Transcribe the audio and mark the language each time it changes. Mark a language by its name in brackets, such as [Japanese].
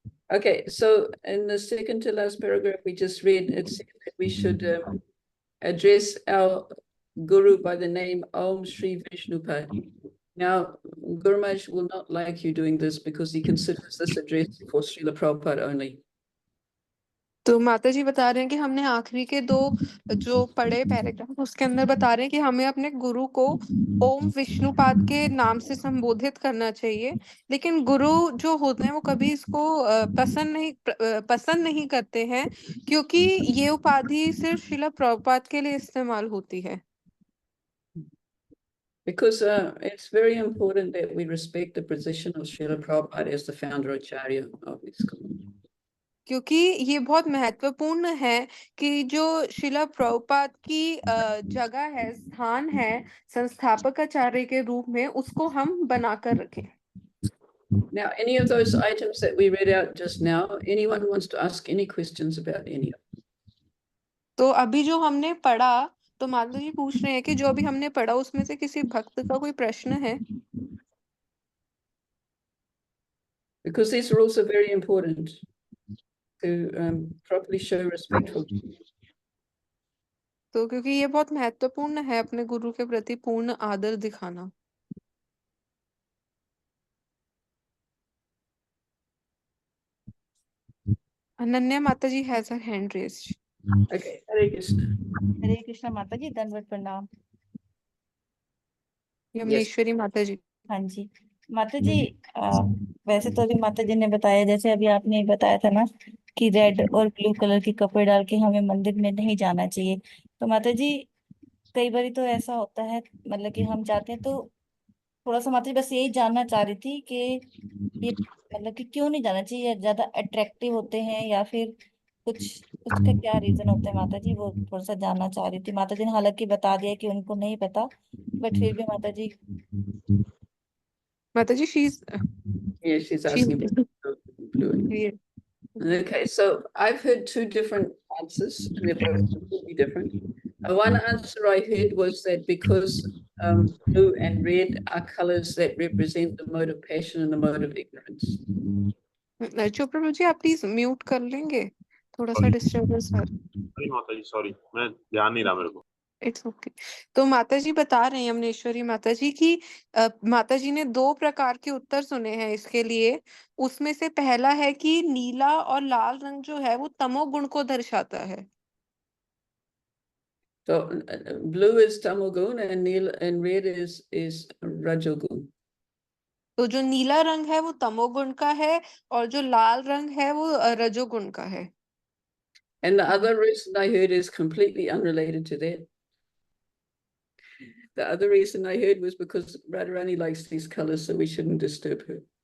[English] Okay, so in the second to last paragraph we just read, it said that we should address our Guru by the name Om Shri Vishnupad. Now, Guru Maharaj will not like you doing this because he considers this address for Srila Prabhupada only. [Hindi] तो माता जी बता रहे हैं कि हमने आखिरी के 2 जो पढ़े पैराग्राफ उसके अंदर बता रहे हैं कि हमें अपने गुरु को ओम विष्णुपाद के नाम से संबोधित करना चाहिए, लेकिन गुरु जो होते हैं वो कभी इसको पसंद नहीं करते हैं, क्योंकि ये उपाधि सिर्फ श्रीला प्रभुपाद के लिए इस्तेमाल होती है। [English] Because it's very important that we respect the position of Srila Prabhupada as the founder Acharya of ISKCON. [Hindi] क्योंकि ये बहुत महत्वपूर्ण है कि जो श्रीला प्रभुपाद की जगह है, स्थान है संस्थापक आचार्य के रूप में, उसको हम बनाकर रखें। [English] Now, any of those items that we read out just now, anyone who wants to ask any questions about any of them? [Hindi] तो अभी जो हमने पढ़ा, तो माता जी पूछ रहे हैं कि जो अभी हमने पढ़ा उसमें से किसी भक्त का कोई प्रश्न है? [English] Because these rules are very important to properly show respect for. [Hindi] तो क्योंकि ये बहुत महत्वपूर्ण है अपने गुरु के प्रति पूर्ण आदर दिखाना। [English] अनन्या माता जी has her hand raised. Okay, Hare Krishna. [Hindi] हरे कृष्णा माता जी, दंडवत प्रणाम। यमुनेश्वरी माता जी। हाँ जी माता जी, वैसे तो अभी माता जी ने बताया, जैसे अभी आपने बताया था ना कि रेड और ब्लू कलर के कपड़े डाल के हमें मंदिर में नहीं जाना चाहिए। तो माता जी कई बार तो ऐसा होता है, मतलब कि हम जाते हैं, तो थोड़ा सा माता जी बस यही जानना चाह रही थी कि ये मतलब कि क्यों नहीं जाना चाहिए, ज्यादा अट्रैक्टिव होते हैं या फिर कुछ उसका क्या रीजन होता है माता जी, वो थोड़ा सा जानना चाह रही थी। माता जी ने हालांकि बता दिया कि उनको नहीं पता, बट फिर भी माता जी। माता जी [English] Yeah, she's asking about blue. Okay, so I've heard 2 different answers, and they're both completely different. One answer I heard was that because blue and red are colors that represent the mode of passion and the mode of ignorance. [Hindi] Chopra ji आप please mute कर लेंगे, थोड़ा सा disturbance है। Sorry माता जी, sorry, मैं ध्यान नहीं रहा मेरे को। [English] It's okay. [Hindi] तो माता जी बता रहे हैं यमुनेश्वरी माता जी की माता जी ने 2 प्रकार के उत्तर सुने हैं इसके लिए। उसमें से पहला है कि नीला और लाल रंग जो है वो तमोगुण को दर्शाता है। [English] So blue is tamogun and red is rajogun. [Hindi] तो जो नीला रंग है वो तमोगुण का है और जो लाल रंग है वो रजोगुण का है। [English] And the other reason I heard is completely unrelated to that. The other reason I heard was because Radharani likes these colors, so we shouldn't disturb her.